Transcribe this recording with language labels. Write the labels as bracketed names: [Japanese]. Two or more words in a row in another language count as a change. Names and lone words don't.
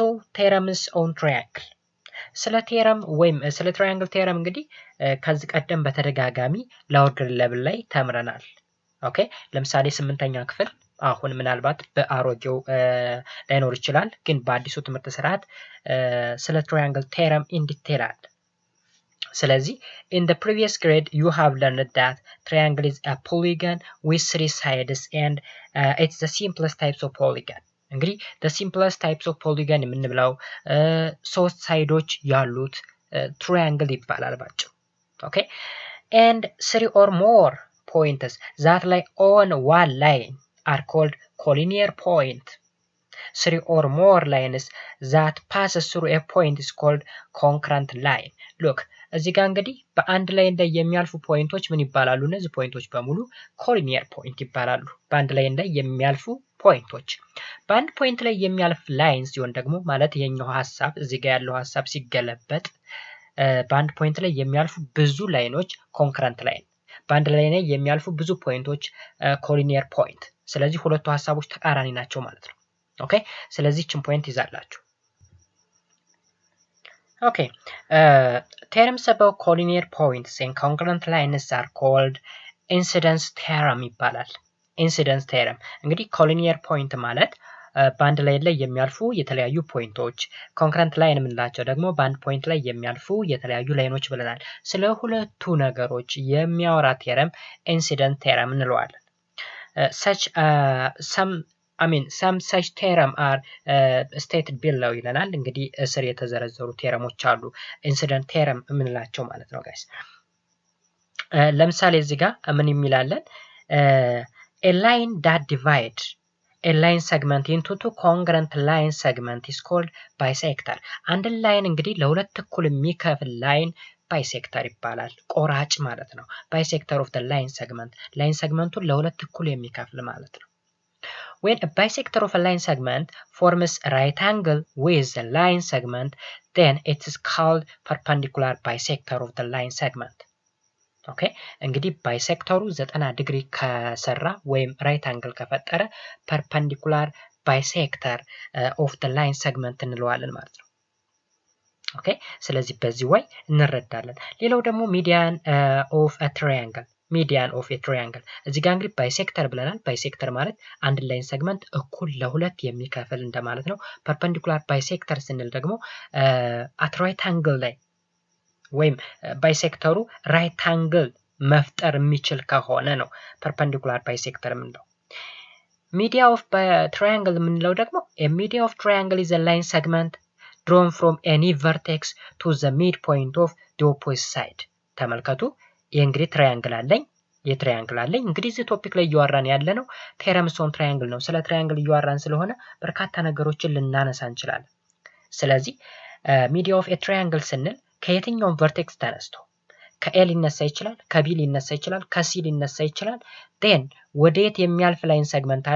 [English] terms on triangle፣ [Amharic] ስለ ቴረም ወይም ስለ [English] triangle theorem [Amharic] እንግዲህ ከዚህ ቀደም በተደጋጋሚ [English] lower grade level [Amharic] ላይ ተምረናል። ኦኬ ለምሳሌ 8ኛ ክፍል አሁን ምናልባት በአሮጌው ላይኖር ይችላል፣ ግን በአዲሱ ትምህርት ስርዓት ስለ [English] triangle theorem in detail [Amharic] አለ። ስለዚህ [English] in the previous grade you have learned that triangle is a polygon with 3 sides and it's the simplest types of polygon. እንግዲህ the simplest types of polygon [Amharic] የምንብለው 3 ሳይዶች ያሉት ትራያንግል ይባላል ባጭሩ። ኦኬ [English] and 3 or more points that lie on one line are called collinear point. 3 or more lines that passes through a point is called concurrent line. Look, [Amharic] እዚህ ጋር እንግዲህ በአንድ ላይ እንደ የሚያልፉ ፖይንቶች ምን ይባላሉ? እነዚህ ፖይንቶች በሙሉ [English] collinear point [Amharic] ይባላሉ። በአንድ ላይ እንደ የሚያልፉ ፖይንቶች። በአንድ ፖይንት ላይ የሚያልፍ ላይን ሲሆን ደግሞ ማለት የኛው ሐሳብ እዚህ ጋር ያለው ሐሳብ ሲገለበጥ በአንድ ፖይንት ላይ የሚያልፉ ብዙ ላይኖች [English] concurrent line፣ [Amharic] በአንድ ላይ የሚያልፉ ብዙ ፖይንቶች [English] collinear point። [Amharic] ስለዚህ ሁለቱ ሐሳቦች ተቃራኒ ናቸው ማለት ነው። ኦኬ ስለዚህ ችን ፖይንት ይዛላችሁ። ኦኬ [English] terms about collinear points and concurrent lines are called incidence theorem [Amharic] ይባላል። [English] incidence theorem [Amharic] እንግዲህ [English] collinear point [Amharic] ማለት በአንድ ላይ የሚያልፉ የተለያዩ ፖይንቶች፣ [English] concurrent line [Amharic] የምንላቸው ደግሞ በአንድ ፖይንት ላይ የሚያልፉ የተለያዩ ላይኖች ብለናል። ስለ ሁለቱ ነገሮች የሚያወራ [English] theorem incident theorem [Amharic] እንለዋለን። [English] some such theorem are stated below [Amharic] ይለናል። እንግዲህ እስር የተዘረዘሩ ቴረሞች አሉ [English] incident theorem [Amharic] የምንላቸው ማለት ነው ጋይስ። ለምሳሌ እዚህ ጋር ምን የሚላለን? [English] a line that divide a line segment into two congruent line segment is called bisector. [Amharic] አንድ ላይን እንግዲህ ለሁለት እኩል የሚከፍል ላይን ባይሴክተር ይባላል። ቆራጭ ማለት ነው። [English] bisector of the line segment [Amharic] ላይን segmentቱን ለሁለት እኩል የሚከፍል ማለት ነው። [English] When a bisector of a line segment forms a right angle with the line segment, then it is called perpendicular bisector of the line segment. [Amharic] ኦኬ እንግዲህ ባይሴክተሩ 90 ዲግሪ ከሰራ ወይም [English] right angle [Amharic] ከፈጠረ [English] perpendicular bisector of the line segment [Amharic] እንለዋለን ማለት ነው። ኦኬ ስለዚህ በዚህ ወይ እንረዳለን። ሌላው ደግሞ [English] median of a triangle median of a triangle [Amharic] እዚህ ጋር እንግዲህ ባይሴክተር ብለናል። ባይሴክተር ማለት አንድ [English] line segment [Amharic] እኩል ለሁለት የሚከፍል እንደማለት ነው። [English] perpendicular bisector [Amharic] ስንል ደግሞ [English] at right angle [Amharic] ላይ ወይም ባይሴክተሩ [English] right angle [Amharic] መፍጠር የሚችል ከሆነ ነው [English] perpendicular bisector [Amharic] የምንለው። [English] media of triangle [Amharic] የምንለው ደግሞ [English] media of triangle is a line segment drawn from any vertex to the midpoint of the opposite side. [Amharic] ተመልከቱ ይህ እንግዲህ ትራያንግል አለኝ፣ የትራያንግል አለኝ። እንግዲህ እዚህ ቶፒክ ላይ እያወራን ያለ ነው [English] terms on triangle [Amharic] ነው። ስለ ትራያንግል እያወራን ስለሆነ በርካታ ነገሮችን ልናነሳ እንችላለን። ስለዚህ [English] media of triangle [Amharic] ስንል ከየትኛውም ቨርቴክስ ተነስቶ ከኤ ሊነሳ ይችላል፣ ከቢ ሊነሳ ይችላል፣ ከሲ ሊነሳ ይችላል። ዴን ወደየት የሚያልፍ [English] line segment [Amharic] አለ?